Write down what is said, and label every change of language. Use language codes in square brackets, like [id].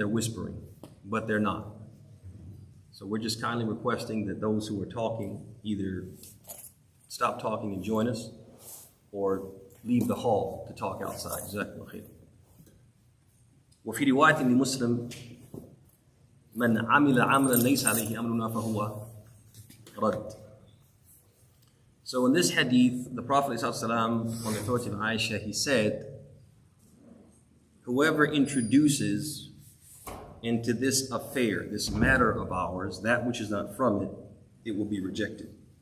[en] they're whispering, but they're not. So we're just kindly requesting that those who are talking either stop talking and join us, or leave the hall to talk outside. [ar] جزاكم الله خير. وفي رواية لمسلم من عمل عملا ليس عليه أمرنا فهو رد. [en] So in this hadith, the Prophet ﷺ, on the authority of Aisha, he said, whoever introduces into this affair, this matter of ours, that which is not from it, it will be rejected.